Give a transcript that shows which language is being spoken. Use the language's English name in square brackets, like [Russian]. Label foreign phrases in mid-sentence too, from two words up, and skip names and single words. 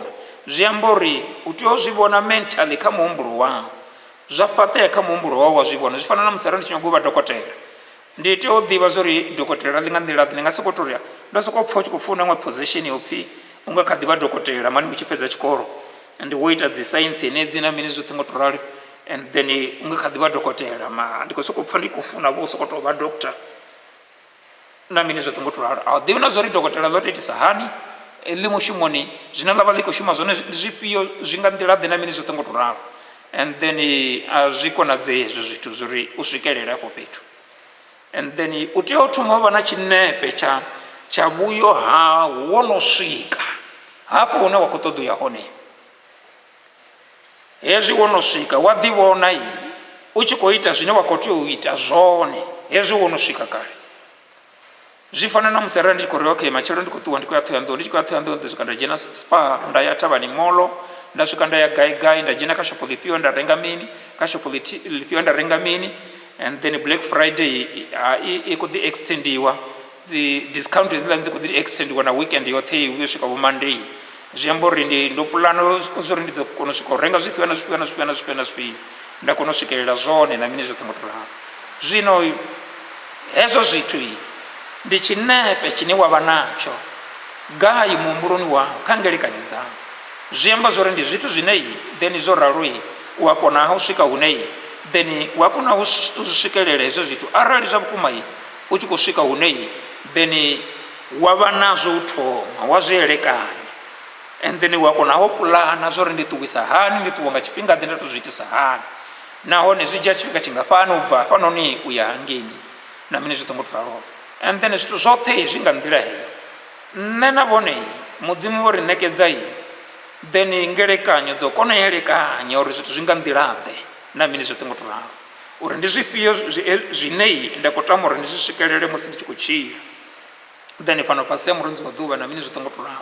[Venda] Zwi amba uri u tea u zwi vhona mentally kha muhumbulo wau, zwa fhaṱea kha muhumbulo wau wa zwi vhona. Zwi fana na musi arali ndi tshi nyaga u vha dokotela, ndi tea u ḓivha zwa uri dokotela ḽi nga nḓila ḓe, ndi nga sokou tou ndo sokou pfha u tshi khou pfha u na iṅwe position ya u pfhi u nga kha ḓi vha dokotela mani u tshi fhedza tshikolo and wo ita dzi saintsi henedzi na mini zwoṱhe nga u tou rali, [English] and then [Venda] u nga kha ḓi vha dokotela ma ndi khou sokou pfha ndi khou funa vho u sokou tou vha doctor na mini zwoṱhe nga u tou rali. A u ḓivhi na zwa uri dokotela ḽo tou itisa hani ḽi mushumoni, zwine ḽa vha ḽi khou shuma zwone ndi zwifhio, zwi nga nḓila ḓe na mini zwoṱhe nga u tou ralo. [English] And then [Venda] a zwi konadzei hezwo zwithu zwa uri u swikelele afho fhethu. [English] And then [Venda] u tea u thoma u vha na tshinepe tsha vhuyo ha wo no swika hafho hune wa khou ṱoḓa u ya hone. Hezwi wo no swika wa ḓivhona u tshi khou ita zwine wa khou tea u ita zwone, hezwi wo no swika kale. Zwi fana na musi arali ndi tshi khou ri okay matshelo ndi khou ṱuwa ndi khou ya Thohoyandou, ndi tshi khou ya Thohoyandou ndi swika nda dzhena Spar, nda ya Thavhani Mall, nda swika nda ya gai nda dzhena kha shopo ḽifhio nda renga mini, kha shopo ḽifhio nda renga mini. [English] And then [Venda] Black Friday i khou ḓi extendiwa, dzi discount hedziḽani dzi khou ḓi extendiwa na weekend yoṱhe u swika vho Monday. Zwi amba uri ndo pulana zwa uri ndi ḓo kona u swika u renga zwifhio na zwifhio na zwifhio na zwifhio na zwifhio, nda kona u swikelela zwone na mini zwoṱhe nga u tou ralo. Zwino hezwo zwithu ndi tshinepe tshine wa vha natsho gai muhumbuloni wau kha ngelekanyo dzau. Zwi amba zwa uri ndi zwithu zwine then zwo ralo u a kona u swika hune then wa kona u swikelela hezwo zwithu arali zwa vhukuma u tshi khou swika hune then wa vha nazwo u thoma wa zwi elekanya. [English] And then [Venda] wa kona u pulana zwa uri ndi ṱuwisa hani, ndi ṱuwa nga tshifhinga ḓe nda tou zwi itisa hani, nahone zwi dzhia tshifhinga tshingafhani u bva hafhanoni u ya hangeni na mini zwoṱhe nga u tou ralo. [English] And then [Venda] zwithu zwoṱhe zwi nga nḓila heyo nṋe na vhone mudzimu vho ri ṋekedza then ngelekanyo dzo kona u elekanya uri zwithu zwi nga nḓila ḓe na mini zwoṱhe nga u tou ralo, uri ndi zwifhio zwine nda khou tama uri ndi zwi swikelele musi ndi tshi khou tshila then fhano fhasi ya murunzi wa ḓuvha na mini zwoṱhe nga u tou ralo.